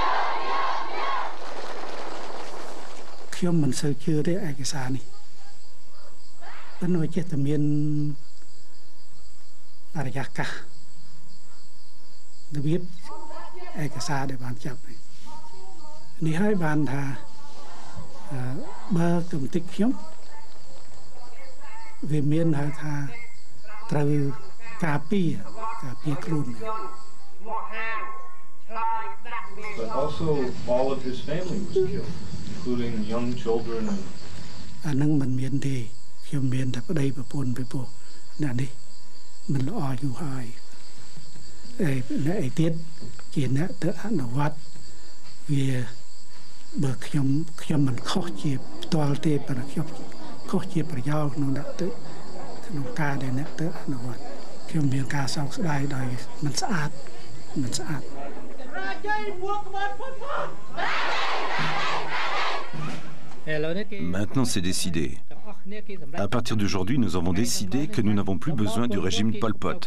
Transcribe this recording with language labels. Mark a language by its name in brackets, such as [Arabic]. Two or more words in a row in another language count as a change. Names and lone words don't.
[Khmer] ខ្ញុំមិនសូវជឿទេឯកសារនេះប៉ុន្តែចេះតែមានបរិយាកាសរបៀបឯកសារដែលបានចាប់នេះហើយបានថាបើកំតិចខ្ញុំវាមានហៅថាត្រូវការពារខ្លួន [English] But also all of his family was killed, including young children and [Khmer] អានឹងមិនមានទេខ្ញុំមានតែប្តីប្រពន្ធពីព្រោះអ្នកនេះមិនល្អយូរហើយអ្នកឯទៀតជាអ្នកទៅអនុវត្តវាបើខ្ញុំមិនខុសជាផ្ទាល់ទេប៉ុន្តែខ្ញុំខុសជាប្រយោលក្នុងអ្នកទៅក្នុងការដែលអ្នកទៅអនុវត្តខ្ញុំមានការសោកស្ដាយដោយមិនស្អាត [French] Maintenant, c'est décidé. À partir d'aujourd'hui, nous avons décidé que nous n'avons plus besoin du régime Pol Pot.